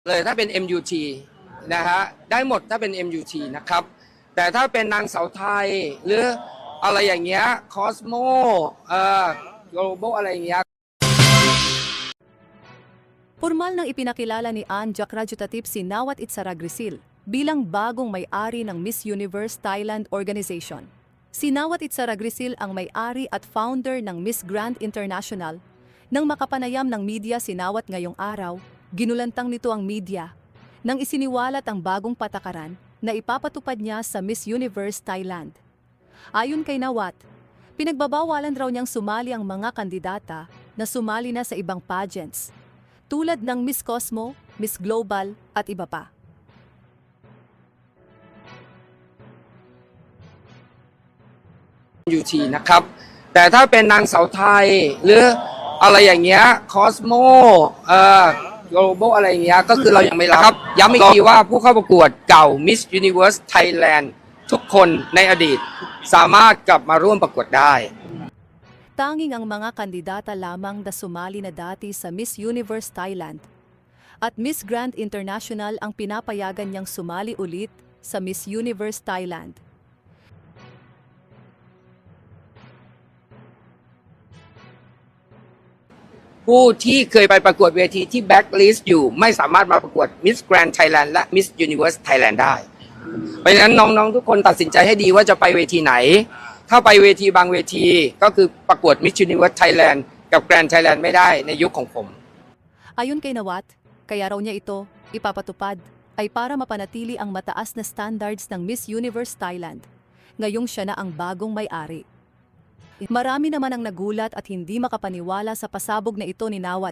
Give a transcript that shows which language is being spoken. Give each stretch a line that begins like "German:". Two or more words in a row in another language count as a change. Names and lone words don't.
Thai: เลยถ้าเป็น MUT นะฮะได้หมดถ้าเป็น MUT นะครับแต่ถ้าเป็นนางสาวไทยหรืออะไรอย่างเงี้ยคอสโมglobal อะไรอย่างเงี้ย
Filipino: Formal nang ipinakilala ni Anne Jakrajutativ si Nawat Itsaragrisil bilang bagong may-ari ng Miss Universe Thailand Organization. Si Nawat Itsaragrisil ang may-ari at founder ng Miss Grand International. Nang makapanayam ng media si Nawat ngayong araw, ginulantang nito ang media nang isiniwalat ang bagong patakaran na ipapatupad niya sa Miss Universe Thailand. Ayon kay Nawat, pinagbabawalan raw niyang sumali ang mga kandidata na sumali na sa ibang pageants, tulad ng Miss Cosmo, Miss Global at iba pa.
Thai: MUT นะครับแต่ถ้าเป็นนางสาวไทยหรืออะไรอย่างเงี้ยคอสโมglobal อะไรอย่างเงี้ยก็คือเรายังไม่รับย้ำอีกทีว่าผู้เข้าประกวดเก่า Miss Universe Thailand ทุกคนในอดีตสามารถกลับมาร่วมประกวดได้
Filipino: Tanging ang mga kandidata lamang na sumali na dati sa Miss Universe Thailand at Miss Grand International ang pinapayagan niyang sumali ulit sa Miss Universe Thailand.
Thai: ผู้ที่เคยไปประกวดเวทีที่แบ็คลิสต์อยู่ไม่สามารถมาประกวด Miss Grand Thailand และ Miss Universe Thailand ได้เพราะฉะนั้นน้องๆทุกคนตัดสินใจให้ดีว่าจะไปเวทีไหนถ้าไปเวทีบางเวทีก็คือประกวด Miss Universe Thailand กับ Grand Thailand ไม่ได้ในยุคของผม
Filipino: Ayon kay Nawat, kaya raw niya ito ipapatupad ay para mapanatili ang mataas na standards ng Miss Universe Thailand. Ngayong siya na ang bagong may-ari. Marami naman ang nagulat at hindi makapaniwala sa pasabog na ito ni Nawat.